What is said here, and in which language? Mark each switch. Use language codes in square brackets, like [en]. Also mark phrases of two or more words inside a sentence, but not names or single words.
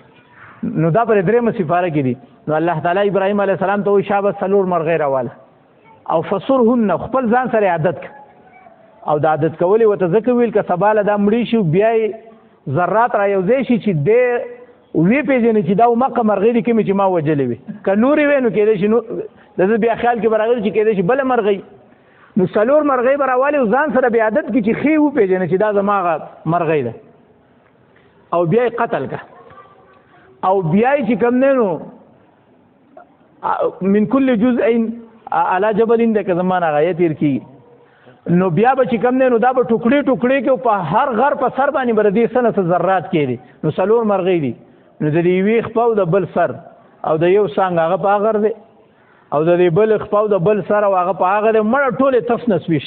[ps] نو دا پر درېمه سپاره کې دي. نو الله تعالی ابراهیم علیه السلام ته وایي شابه څلور مرغۍ راواله او فصرهن، خپل ځان سره عادت که او د عادت کولې ورته ځکه ویل که سبا له دا مړي شي بیا یې ذرات را یوځای شي چې دی وی پېژني چې دا مکه مرغۍ دي کومې چې ما وجلې وي، که نورې وی نو کېدای شي د ده بیا خیال کې به راغلی چې کېدای شي بله مرغۍ. نو څلور مرغۍ به راوالې او ځان سره بیا عادت کړي چې ښې وپېژني چې دا زما هغه مرغۍ ده، او بیا یې قتل که او بیا یې چې کوم دی نو [ar] من کل جزء علی جبل [ps] ده که زما نه هغه تېر کېږي، نو بیا به چې کوم دی نو دا به ټوکړې ټوکړې کې په هر غر په سر باندې به د دې څه نه څه ذرات کېدي. نو څلور مرغۍ دي، نو د دې یوې خپه او د بل سر او د یو څانګ هغه په هغه غر دی او د دې بل خپه او د بل سر او هغه په هغه دی، مړه ټولې تس نس ویشت.